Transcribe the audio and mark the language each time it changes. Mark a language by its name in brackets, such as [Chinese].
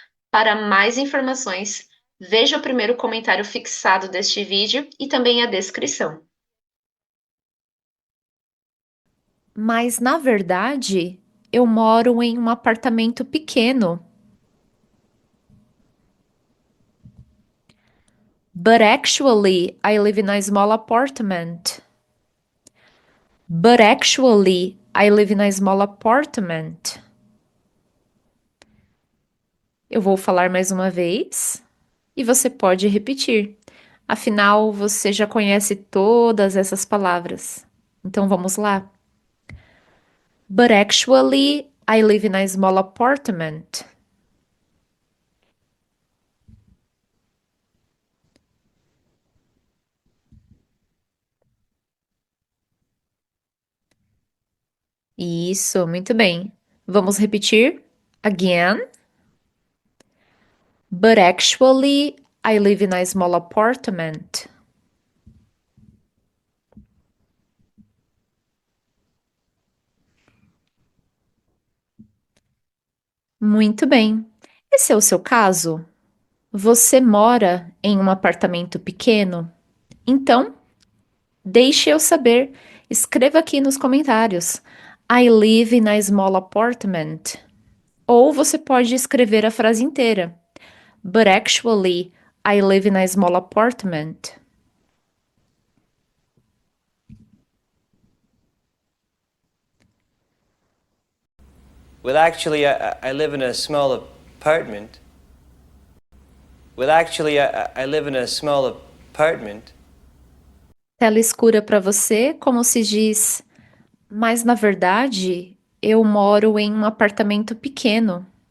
[Portuguese] Para mais informações, veja o primeiro comentário fixado deste vídeo e também a descrição. Mas, na verdade, eu moro em um apartamento pequeno. [English] But actually, I live in a small apartment. But actually, I live in a small apartment. [Portuguese] Eu vou falar mais uma vez e você pode repetir. Afinal, você já conhece todas essas palavras. Então vamos lá. [English] But actually, I live in a small apartment. [Portuguese] Isso, muito bem. Vamos repetir? Again. [English] But actually, I live in a small apartment. [Portuguese] Muito bem. Esse é o seu caso? Você mora em um apartamento pequeno? Então, deixe eu saber. Escreva aqui nos comentários. [English] I live in a small apartment. [Portuguese] Ou você pode escrever a frase inteira. [English] But actually, I live in a small apartment. Well, actually, I live in a small apartment. Well, actually, I live in a small apartment. [Portuguese] Tela escura para você, como se diz, mas na verdade, eu moro em um apartamento pequeno.